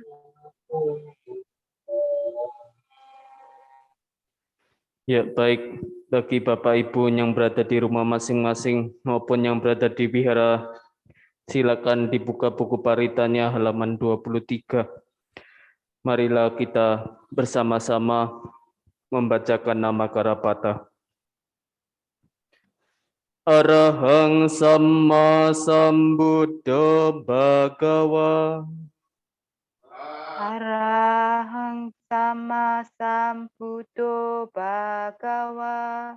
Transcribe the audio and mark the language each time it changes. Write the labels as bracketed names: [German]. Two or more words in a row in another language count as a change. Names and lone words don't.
[Indonesian] Ya, baik. Bagi Bapak Ibu yang berada di rumah masing-masing maupun yang berada di wihara, silakan dibuka buku paritanya halaman 23. Marilah kita bersama-sama membacakan nama Karapata. [Pali] Arahang Samma Sambuddho Bhagawa. Arahang Sama Sambuddho Bhagawa.